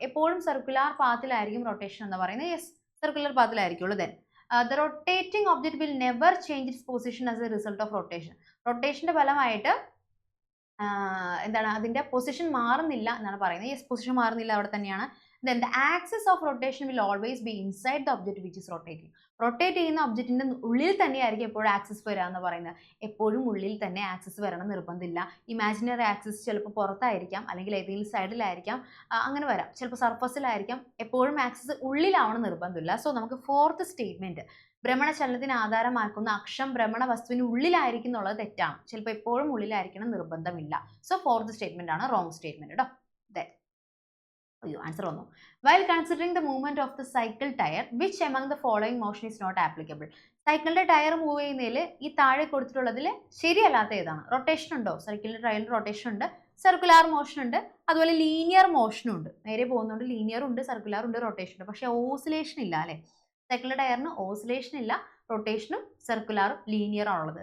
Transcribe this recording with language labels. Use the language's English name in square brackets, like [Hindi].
[Malayalam] എപ്പോഴും circular പാത്തിലായിരിക്കും rotation എന്ന് പറയുന്നത്. Yes, circular പാത്തിലായിരിക്കുള്ളൂ. [English] Then the rotating object will never change its position as a result of rotation. [Malayalam] റൊട്ടേഷന്റെ ഫലമായിട്ട് എന്താണ്, അതിന്റെ പൊസിഷൻ മാറുന്നില്ല എന്നാണ് പറയുന്നത്. യെസ്, പൊസിഷൻ മാറുന്നില്ല, അവിടെ തന്നെയാണ്. [English] Then the axis of rotation will always be inside the object which is rotating. [Malayalam] Rotate ചെയ്യുന്ന ഒബ്ജക്റ്റിന്റെ ഉള്ളിൽ തന്നെയായിരിക്കും എപ്പോഴും ആക്സിസ് വരിക എന്ന് പറയുന്നത്. എപ്പോഴും ഉള്ളിൽ തന്നെ ആക്സിസ് വരണം നിർബന്ധമില്ല. ഇമാജിനറി ആക്സിസ് ചിലപ്പോൾ പുറത്തായിരിക്കാം, അല്ലെങ്കിൽ ഏതെങ്കിലും സൈഡിലായിരിക്കാം, അങ്ങനെ വരാം. ചിലപ്പോൾ സർഫസിലായിരിക്കാം. എപ്പോഴും ആക്സിസ് ഉള്ളിലാവണം നിർബന്ധമില്ല. സോ നമുക്ക് ഫോർത്ത് സ്റ്റേറ്റ്മെന്റ്, ഭ്രമണചലനത്തിന് ആധാരമാക്കുന്ന അക്ഷം ഭ്രമണ വസ്തുവിന് ഉള്ളിലായിരിക്കും എന്നുള്ളത് തെറ്റാണ്. ചിലപ്പോൾ എപ്പോഴും ഉള്ളിലായിരിക്കണം നിർബന്ധമില്ല. സോ ഫോർത്ത് സ്റ്റേറ്റ്മെന്റ് ആണ് റോങ് സ്റ്റേറ്റ്മെന്റ് കേട്ടോ. അയ്യോ, ആൻസർ വന്നു. [English] While considering the movement of the cycle tire, which among the following motion is not applicable? [Malayalam] സൈക്കിളിന്റെ ടയർ മൂവ് ചെയ്യുന്നതിൽ ഈ താഴെ കൊടുത്തിട്ടുള്ളതിൽ ശരിയല്ലാത്ത ഏതാണ്? റൊട്ടേഷൻ ഉണ്ടോ? സൈക്കിളിന്റെ ടയറിൽ റൊട്ടേഷൻ ഉണ്ട്, സർക്കുലാർ മോഷൻ ഉണ്ട്, അതുപോലെ ലീനിയർ മോഷനും ഉണ്ട്. നേരെ പോകുന്നുണ്ട്, ലീനിയർ ഉണ്ട്, സർക്കുലാർ ഉണ്ട്, റൊട്ടേഷൻ ഉണ്ട്. പക്ഷെ ഓസിലേഷൻ ഇല്ല അല്ലേ? സൈക്കിളിന്റെ ടയറിന് ഓസിലേഷൻ ഇല്ല, റൊട്ടേഷനും സർക്കുലാറും ലീനിയർ ആണുള്ളത്.